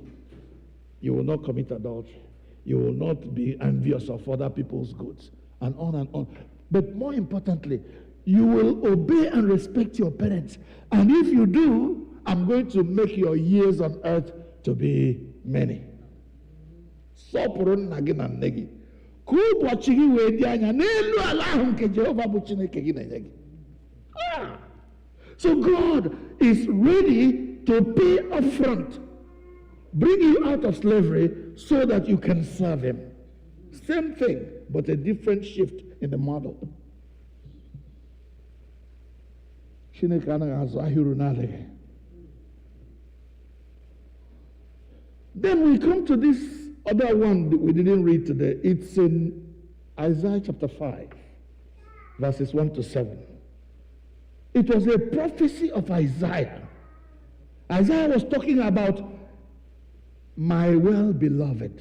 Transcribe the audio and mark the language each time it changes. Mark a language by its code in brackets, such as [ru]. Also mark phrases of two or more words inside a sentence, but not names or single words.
[en] You will not commit adultery. You will not be envious of other people's goods, and on and on. But more importantly, you will obey and respect your parents. And if you do, I'm going to make your years on earth to be many. [ig] Sọpụrụ nna gị na nne gị. Ka ụbọchị gị wee dị anya n'elu ala ahụ nke Jehova bụ Chineke gị na-enye gị. [en] So God is ready to pay up front, bring you out of slavery so that you can serve him. Same thing, but a different shift in the model. [ig] Chineke anaghị azụ ahịrị n'adịghị. [en] Then we come to this other one that we didn't read today. It's in Isaiah chapter 5, verses 1 to 7. It was a prophecy of Isaiah. Isaiah was talking about my well-beloved.